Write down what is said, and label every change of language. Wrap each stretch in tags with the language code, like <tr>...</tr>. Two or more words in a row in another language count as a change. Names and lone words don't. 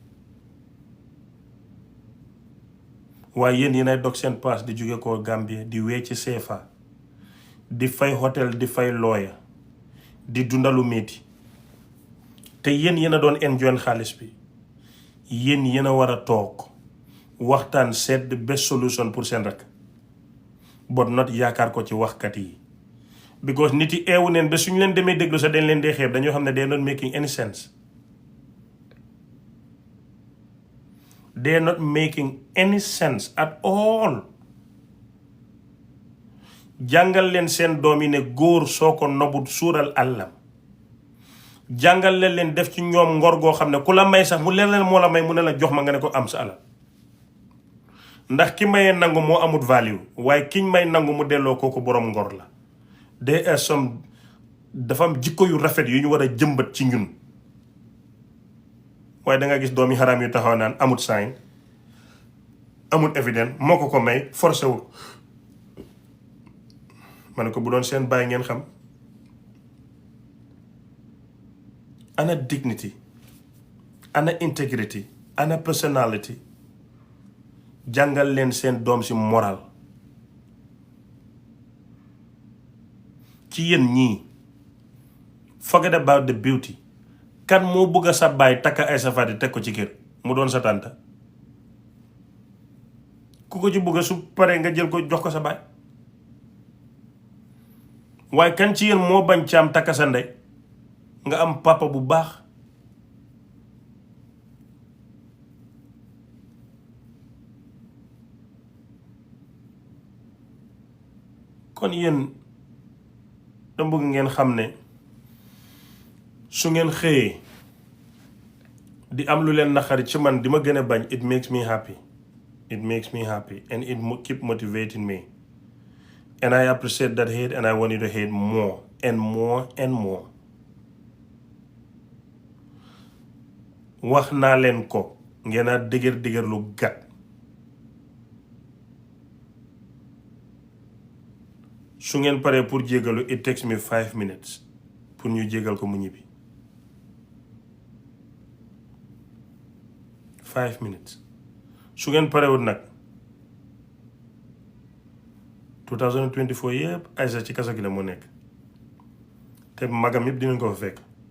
<wo>waaye yéen ay dog seen paas di jóge ko Gambie di wee ci CFA di fay hôtel di fay looya di dundalu métti te yéen a doon enjoy xaalis bi yéen a war a toog waxtaan seet</wo> <en>the best solution</en> <wo>pour seen rakk</wo> <en>but not</en> <wo>yaakaar ko ci waxkat yi because nit yi eewu neen ba suñu leen demee déglu sax dañ leen dee xeeb dañoo xam ne</wo> <en>they are not making any sense they are not making any sense at all</en> <wo>jàngal leen seen doom yi ne góor soo ko nobut suural àllam jàngal leen def ci ñoom ngor goo xam ne ku la may sax mu leen moo la may mu ne la jox ma nga ne ko am sa alal ndax ki mayee nangu moo amut value waaye kiñ may nangu mu delloo kooku boroom ngor la</wo> <en>there are some</en> <wo>dafa am jikko yu rafet yu ñu war a jëmbat ci ñun waaye danga gis doomi xaraam yu taxaw naan amut sign amut evidence moo ko may forcé wul ma ne ko bu doon seen bàyyi ngeen xam ana dignity ana integrity ana personality jàngal leen seen doom si moral ci yéen ñii</wo> <en>forget about the beauty</en> <wo>kan moo bëgg a sa baay takka Isha Faaty teg ko ci kër mu doon sa tànta ku ko ci bëgg su paree nga jël ko jox ko sa baay waaye kan ci yéen moo bañ Thiam takka sa ndey nga am papa bu baax kon yéen dama bëgg ngeen xam ne su ngeen xëyee di am lu leen naqari ci man di ma gën a bañ</wo> <en>it makes me happy and it keep motivating me and I appreciate that hate and I want you to hate more and more and more.</en> <wo>wax naa leen ko ngeen a dëgër lu gàtt su ngeen paree pour jégalu</wo> <en>it takes me 5 minutes</en> <wo>pour ñu jégal ko mu ñibbi 5 minutes su ngeen parewul nag 2024 yëpp Isha ci kaso gi la moo nekk te magam yëpp dinañ ko fa fekk</wo>